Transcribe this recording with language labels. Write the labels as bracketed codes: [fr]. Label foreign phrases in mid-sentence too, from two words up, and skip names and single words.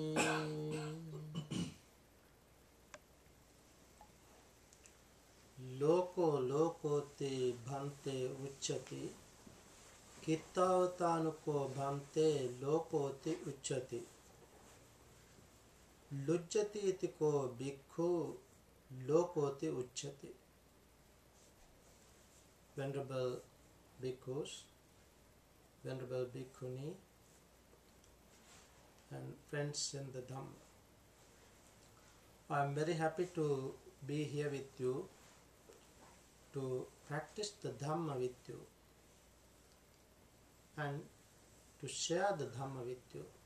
[pi] Loko lokote bhante uchati, Kittavatanuko bhante lokote uchati, Lujjati itiko bhikkhu lokote uchati. [en] Venerable bhikkhus, venerable bhikkhuni, and friends in the Dhamma, I am very happy to be here with you, to practice the Dhamma with you and to share the Dhamma with you.